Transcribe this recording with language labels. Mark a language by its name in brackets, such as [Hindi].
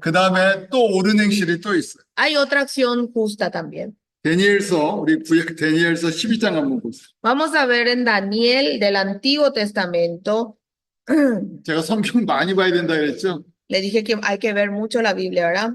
[Korean] 그 다음에 또 옳은 행실이 또 있어요. [Spanish] Hay otra acción justa también. [Korean] 우리 구약 다니엘서 12장 한번 보세요. [Spanish] Vamos a ver en Daniel del Antiguo Testamento. [Korean] 제가 성경 많이 봐야 된다 그랬죠? [Spanish] Le dije que hay que ver mucho la Biblia, ¿verdad?